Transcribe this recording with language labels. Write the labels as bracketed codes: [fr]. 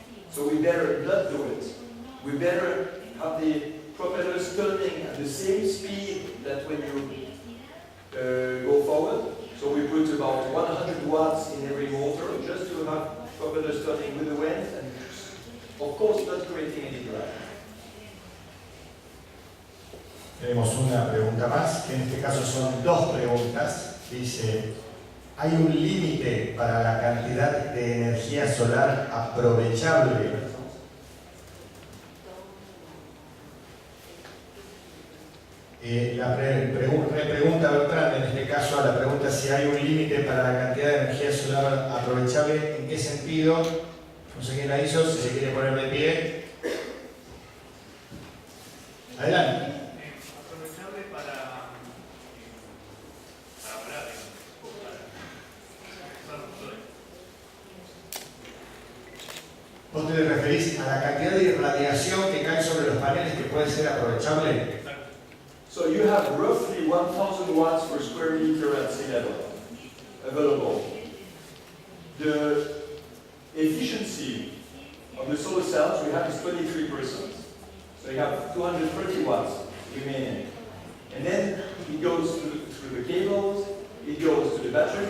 [en] So we better not do it. We better have the propellers turning at the same speed that when you go forward. So we put about 100 watts in every motor just to have propellers turning with the wind and of course not creating any drag. [es] Tenemos una pregunta más, que en este caso son dos preguntas. Dice: ¿hay un límite para la cantidad de energía solar aprovechable? La repregunta Bertrand, en este caso, a la pregunta si hay un límite para la cantidad de energía solar aprovechable. ¿En qué sentido? No sé quién la hizo, si se quiere poner de pie. Adelante. ¿Vos te referís a la cantidad de irradiación que cae sobre los paneles que puede ser aprovechable? [en] So you have roughly 1,000 watts per square meter at sea level available. The efficiency of the solar cells we have is 23%. So you have 230 watts remaining. And then it goes through the cables, it goes to the batteries.